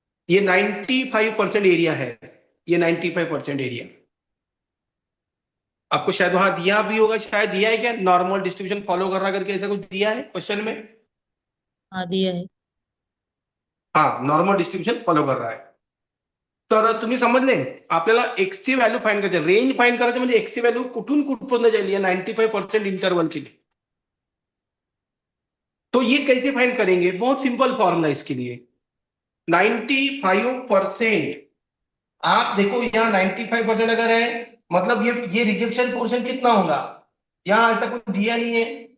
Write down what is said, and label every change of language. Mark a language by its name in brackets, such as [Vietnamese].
[Hindi] ये 95% एरिया है, ये 95% एरिया आपको शायद वहां दिया भी होगा, शायद दिया है क्या, नॉर्मल डिस्ट्रीब्यूशन फॉलो कर रहा करके ऐसा कुछ दिया है क्वेश्चन में। हाँ दिया है। हाँ, नॉर्मल डिस्ट्रीब्यूशन फॉलो कर रहा है। [Marathi] तर तुम्ही समजले, आपल्याला एक्स ची व्हॅल्यू फाइंड करायची, रेंज फाइंड करायची, म्हणजे एक्स ची व्हॅल्यू कुठून कुठपर्यंत जाईल या 95% [Hindi] इंटरवल के लिए। तो ये कैसे फाइंड करेंगे, बहुत सिंपल फॉर्मूला इसके लिए। 95%, आप देखो यहाँ 95% अगर है, मतलब ये रिजेक्शन पोर्शन कितना होगा, यहाँ ऐसा कुछ दिया नहीं है।